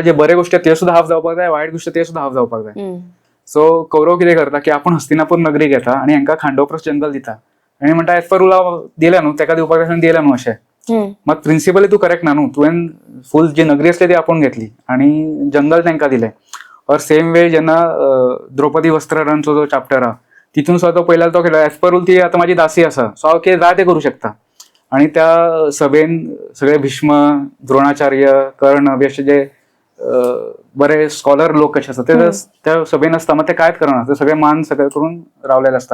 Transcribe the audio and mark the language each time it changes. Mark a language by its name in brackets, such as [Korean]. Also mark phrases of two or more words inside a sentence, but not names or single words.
[Konkani] जे बरे गोष्टी ते सुद्दां हाफ जावपाक जाय, वायट गोष्टी ते सुद्दां हाफ जावपाक जाय. सो कौरव कितें करता की आपण हस्तिनापूर नगरी घेता आणि हांकां खांडोप्रस्थ जंगल दिता, आणि म्हणटा [English] as per rule [Konkani] दिल्या न्हू, तेका दिवपाक जाय दिल्या न्हू अशें. मग प्रिंसिपली तू करेक्ट ना न्हू, तुवें फूल जी नगरी असली ती आपण घेतली आणि जंगल तांकां दिलें. और [English] same way [Konkani] जेन्ना द्रौपदी वस्त्रहरणचो जो चॅप्टर आहा, तितून सुद्दां तो पयल्यार तो केलो [English] as per rule [Konkani] ती आतां म्हाजी दासी आसा, सो हांव कितें जाय तें करूं शकता. आणि त्या सभेन सगळे भीष्म, द्रोणाचार्य, कर्ण बी अशे जे बरे स्कॉलर लोक कशे आसता ते त्या सभेन आसता, मग ते कांयच करना, ते सगळे मान सगळे करून रावलेले आसता.